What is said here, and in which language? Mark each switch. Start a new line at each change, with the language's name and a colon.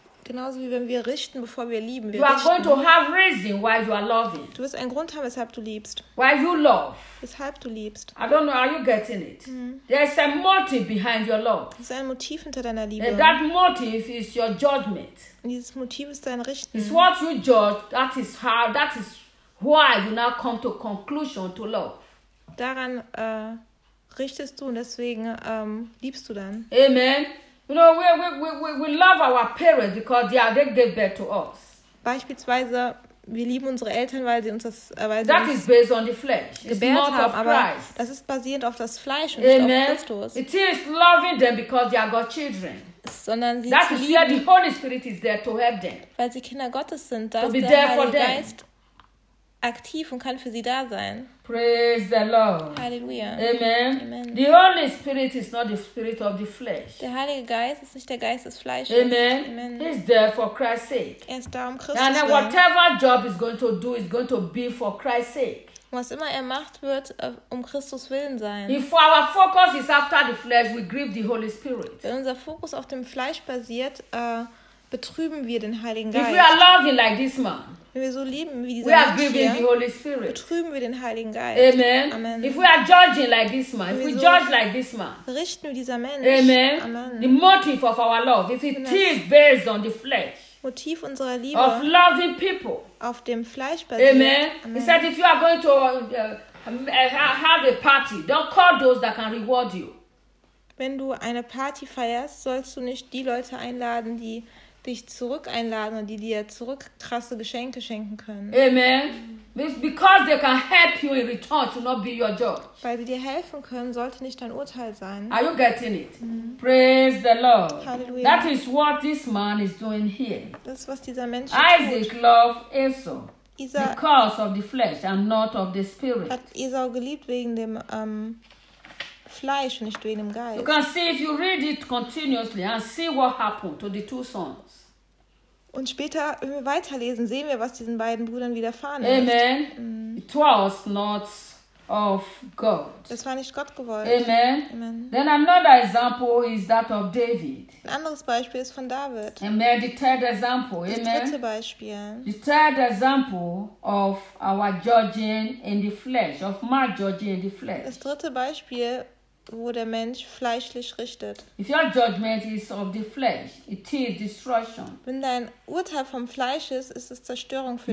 German: Genauso wie wenn wir richten, bevor wir lieben.
English: You are going to have reason why you are loving.
German: Du wirst einen Grund haben, weshalb du liebst.
English: Why you love.
German: Weshalb du liebst.
English: I don't know, are you getting it? Mm. There's a motive behind your love.
German: Es ist ein Motiv hinter deiner Liebe.
English: And that motive is your judgment.
German: Und dieses Motiv ist dein Richten.
English: It's what you judge, that is how, that is why you now come to conclusion to love.
German: Daran richtest du und deswegen liebst du dann. Amen.
English: You know, we love our parents because they gave birth to us.
German: Beispielsweise wir lieben unsere Eltern, weil sie uns das
English: That is based on the flesh.
German: Gebärt haben, aber das ist basierend auf das Fleisch und nicht auf Christus.
English: It is loving them because they are God's children.
German: Sondern sie
English: That is where the Holy Spirit is there to help them.
German: Weil sie Kinder Gottes sind, da ist der Heilige Geist aktiv und kann für sie da sein.
English: Praise the Lord.
German: Halleluja.
English: Amen. Amen. The Holy Spirit is not the spirit of the flesh.
German: Der Heilige Geist ist nicht der Geist des Fleisches.
English: Amen. Amen. He is there for Christ's sake.
German: Er ist da um Christus willen.
English: And whatever job is going to do is going to be for Christ's sake.
German: Was immer er macht, wird um Christus willen sein.
English: If our focus is after the flesh, we grieve the Holy Spirit.
German: Wenn unser Fokus auf dem Fleisch basiert, betrüben wir den Heiligen Geist.
English: If we are loving like this man.
German: Wenn wir so lieben wie dieser Mensch hier,
English: we are the Holy Spirit.
German: Betrüben wir den Heiligen Geist.
English: Amen. Amen. If we are judging like this man, if we judge like this man,
German: richten wir dieser Mensch.
English: Amen. Amen. The motive of our love, if it is based on the flesh.
German: Motiv unserer Liebe.
English: Of loving people.
German: Auf dem Fleisch basiert.
English: Amen. Amen. He said, if you are going to have a party, don't call those that can reward you.
German: Wenn du eine Party feierst, sollst du nicht die Leute einladen, die dich zurück einladen und die dir zurück krasse Geschenke schenken können.
English: Amen. It's because they can help you in return to not be your judge.
German: Weil sie dir helfen können, sollte nicht dein Urteil sein.
English: Are you getting it? Mm-hmm. Praise the Lord.
German: Halleluja.
English: That is what this man is doing here.
German: Das ist, was dieser Mensch
English: Isaac loved Esau. Because of the flesh and not of the spirit.
German: Hat Esau geliebt wegen dem Fleisch, nicht wegen dem Geist.
English: You can see if you read it continuously and see what happened to the two sons.
German: Und später, wenn wir weiterlesen, sehen wir, was diesen beiden Brüdern widerfahren ist.
English: Amen. Mm. It was not of God.
German: Das war nicht Gott gewollt.
English: Amen. Amen. Then another example is that of David.
German: Ein anderes Beispiel ist von David.
English: Amen. The third example.
German: Das
English: Amen.
German: Dritte Beispiel.
English: The third example of our judging in the flesh, of my judging in the flesh.
German: Das dritte Beispiel, wo der Mensch fleischlich richtet.
English: If your judgment is of the flesh, it is destruction.
German: Wenn dein Urteil vom Fleisch ist, ist es Zerstörung für